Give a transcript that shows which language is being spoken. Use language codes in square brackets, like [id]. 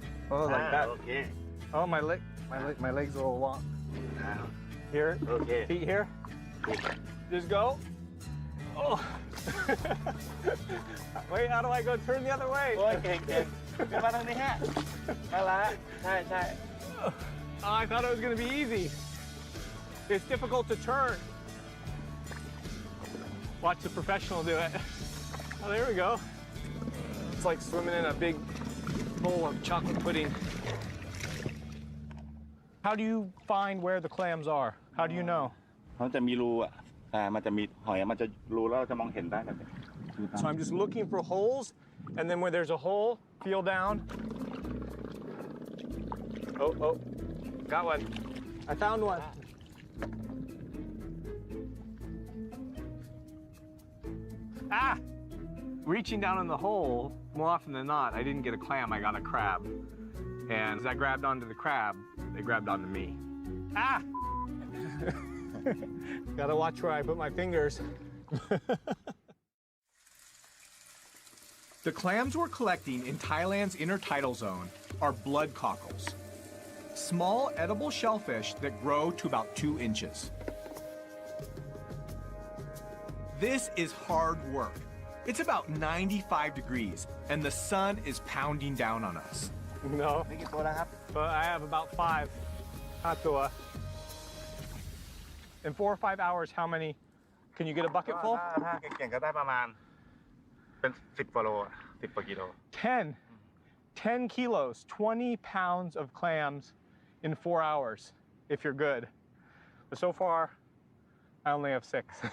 [en] Oh, like that. Okay. Oh, my legs are a little long. Now. Here, Okay. feet here. Just go. Oh. Wait, how do I go turn the other way? [th] โอ้ยเก่งๆขึ้นมาทางนี้ฮะนั่นละใช่ [en] Oh, I thought it was gonna be easy. It's difficult to turn. Watch the professional do it. Oh, there we go. It's like swimming in a big bowl of chocolate pudding. How do you find where the clams are? How do you know? [th] เขาจะมีรูอ่ะมันจะมีหอยมันจะรูแล้วเราจะมองเห็นได้แบบนี้ [en] So I'm just looking for holes, and then where there's a hole, feel down. Oh, got one. I found one. Ah! Reaching down in the hole, more often than not, I didn't get a clam, I got a crab. And as I grabbed onto the crab, they grabbed onto me. Ah! Gotta watch where I put my fingers. The clams we're collecting in Thailand's intertidal zone are blood cockles, small edible shellfish that grow to about 2 inches. This is hard work. It's about 95 degrees, and the sun is pounding down on us. No, [th] นี่กี่ตัวแล้วครับ [en] but I have about 5. Hatua. In 4 or 5 hours, how many? Can you get a bucket full? [th] ถ้าเก่งๆก็ได้ประมาณเป็น10กว่าโล10กว่ากิโล [en] 10 kilos, 20 pounds of clams in 4 hours, if you're good. But so far, I only have 6.